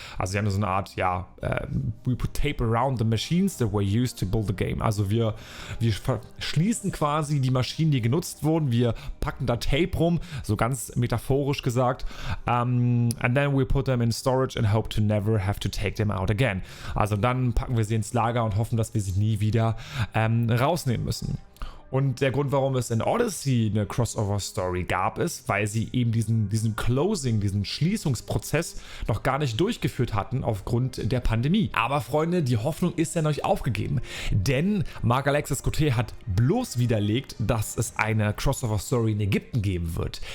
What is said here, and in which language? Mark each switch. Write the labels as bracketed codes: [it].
[de] Also sie haben so eine Art, [en] we put tape around the machines that were used to build the game. [de] Also wir schließen quasi die Maschinen, die genutzt wurden. Wir packen da Tape rum, so ganz metaphorisch gesagt. [en] And then we put them in storage and hope to never have to take them out again. [de] Also dann packen wir sie ins Lager und hoffen, dass wir sie nie wieder rausnehmen müssen. Und der Grund, warum es in Odyssey eine Crossover-Story gab, ist, weil sie eben diesen Closing, diesen Schließungsprozess noch gar nicht durchgeführt hatten aufgrund der Pandemie. Aber Freunde, die Hoffnung ist ja noch nicht aufgegeben. Denn Marc-Alexis Coté hat bloß widerlegt, dass es eine Crossover-Story in Ägypten geben wird.